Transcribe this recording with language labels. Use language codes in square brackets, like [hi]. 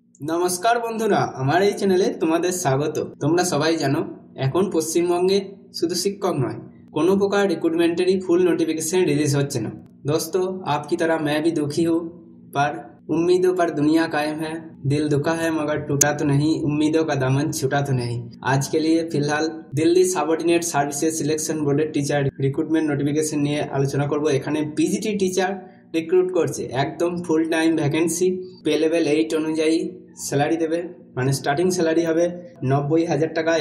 [bn] নমস্কার বন্ধুরা, আমার এই চ্যানেলে তোমাদের স্বাগত। তোমরা সবাই জানো এখন পশ্চিমবঙ্গে শুধু শিক্ষক নয়, কোনো প্রকার রিক্রুটমেন্টেরই ফুল नोटिफिकेशन रिलीज হচ্ছে না। [hi] दोस्तों, आपकी तरह मैं भी दुखी हूँ, पर उम्मीदों पर दुनिया कायम है। दिल दुखा है मगर टूटा तो नहीं, उम्मीदों का दामन छूटा तो नहीं। आज के लिए फिलहाल दिल्ली [bn] সাবঅর্ডিনেট সার্ভিসেস সিলেকশন বোর্ডের টিচার রিক্রুটমেন্ট নোটিফিকেশন নিয়ে আলোচনা করব। এখানে পিজিটি টিচার রিক্রুট করছে, একদম full time vacancy, pay level 8 অনুযায়ী স্যালারি দেবে, মানে স্টার্টিং স্যালারি হবে 90,000 টাকা।